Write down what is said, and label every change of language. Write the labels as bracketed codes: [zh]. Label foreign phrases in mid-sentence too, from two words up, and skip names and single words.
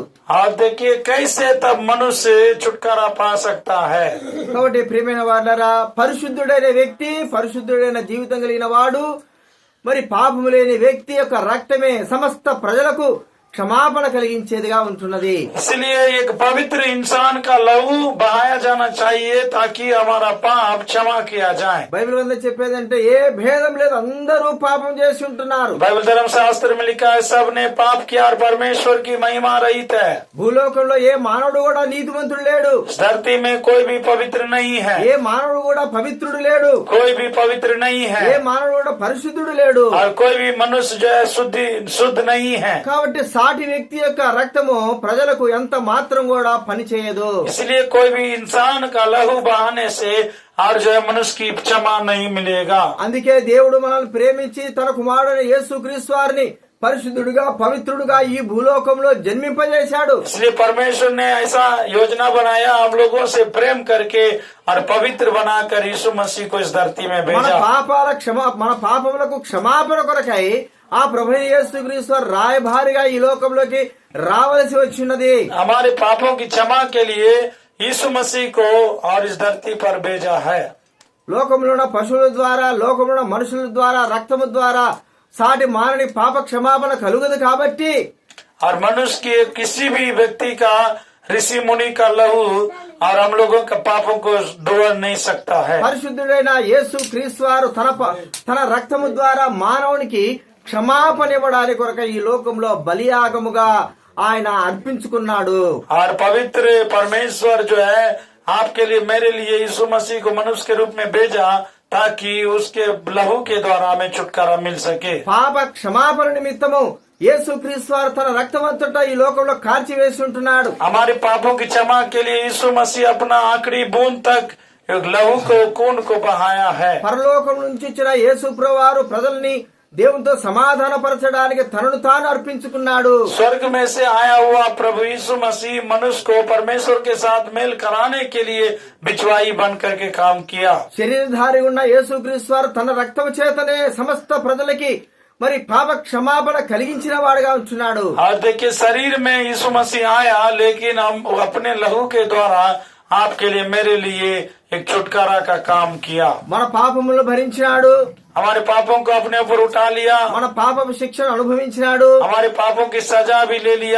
[hi] और देखिए कैसे तब मनुष्य छुटकारा पा सकता है। [te] కాబట్టి ప్రియమైన వారులారా, పరిశుద్ధుడైన వ్యక్తి, పరిశుద్ధుడైన జీవితం కలిగిన వాడు, మరి పాపము లేని వ్యక్తి యొక్క రక్తమే సమస్త ప్రజలకు క్షమాపణ కలిగించేదిగా ఉంటున్నది. [hi] इसलिए एक पवित्र इंसान का लहू बहाया जाना चाहिए ताकि हमारा पाप क्षमा किया जाए। [te] బైబిల్ వల్ల చెప్పేదంటే ఏ భేదం లేదు, అందరూ పాపం చేసి ఉంటున్నారు. [hi] बाइबल धर्म शास्त्र में लिखा है सबने पाप किया और परमेश्वर की महिमा रहित है। [te] భూలోకంలో ఏ మానవుడు కూడా నీతిమంతుడు లేడు. [hi] इस धरती में कोई भी पवित्र नहीं है, [te] ఏ మానవుడు కూడా పవిత్రుడు లేడు. [hi] कोई भी पवित्र नहीं [te] ఏ [hi] है, [te] మానవుడు కూడా పరిశుద్ధుడు లేడు. [hi] और कोई भी मनुष्य जो है शुद्ध नहीं है। [te] కాబట్టి సాటి వ్యక్తి యొక్క రక్తము ప్రజలకు ఎంత మాత్రం కూడా పనిచేయదు. [hi] इसलिए कोई भी इंसान का लहू बहाने से और जो है मनुष्य की क्षमा नहीं मिलेगा। [te] అందుకే దేవుడు మనల్ని ప్రేమించి తన కుమారుడైన యేసుక్రీస్తు వారిని పరిశుద్ధుడుగా పవిత్రుడుగా ఈ భూలోకంలో జన్మింపజేశాడు. [hi] इसलिए परमेश्वर ने ऐसा योजना बनाया हम लोगों से प्रेम करके और पवित्र बनाकर यीशु मसीह को इस धरती में [te] మన [hi] भेजा। [te] మన పాపములకు క్షమాపణ కొరకై ఆ ప్రభు యేసుక్రీస్తు వారు రాయభారిగా ఈ లోకంలోకి రావలసి వచ్చినది. [hi] हमारे पापों की क्षमा के लिए यीशु मसीह को और इस धरती पर भेजा है। [te] లోకంలో ఉన్న పశువుల ద్వారా, లోకంలో ఉన్న మనుషుల ద్వారా, రక్తము ద్వారా సాటి మానని పాప క్షమాపణ కలుగదు కాబట్టి [hi] और मनुष्य के किसी भी व्यक्ति का, ऋषि मुनि का लहू और हम लोगों के पापों को धो नहीं सकता है। [te] పరిశుద్ధుడైన యేసు క్రీస్తు వారు తన రక్తము ద్వారా మానవునికి క్షమాపణ ఇవ్వడానికి కొరక ఈ లోకంలో బలియాగముగా ఆయన అర్పించుకున్నాడు. [hi] और पवित्र परमेश्वर जो है आपके लिए, मेरे लिए यीशु मसीह को मनुष्य के रूप में भेजा ताकि उसके लहू के द्वारा हमें छुटकारा मिल सके। [te] పాప క్షమాపణ నిమిత్తము యేసుక్రీస్తు వారు తన రక్తమంతటా ఈ లోకంలో కార్చివేసి ఉంటున్నాడు. [hi] हमारे पापों की क्षमा के लिए यीशु मसीह अपना आखिरी बूंद तक एक लहू को खून को बहाया है। [te] పరలోకం నుంచి ఇచ్చిన యేసు ప్రభువారు ప్రజల్ని దేవునితో సమాధానపరచడానికి తనను తాను అర్పించుకున్నాడు. [hi] स्वर्ग में से आया हुआ प्रभु यीशु मसीह मनुष्य को परमेश्वर के साथ मेल कराने के लिए बिचवाई बन करके काम किया। [te] శరీరధారి ఉన్న యేసుక్రీస్తు వారు తన రక్తం చేతనే సమస్త ప్రజలకి మరి పాప క్షమాపణ కలిగించిన వాడుగా ఉంటున్నాడు. [hi] और देखिए शरीर में यीशु मसीह आया, लेकिन हम अपने लहू के द्वारा आपके लिए मेरे लिए एक छुटकारा का काम किया। [te] మన పాపములను భరించినాడు, [hi] हमारे पापों को अपने ऊपर उठा लिया, [te] మన పాప శిక్షను అనుభవించినాడు, [hi] हमारे पापों की सजा भी ले लिया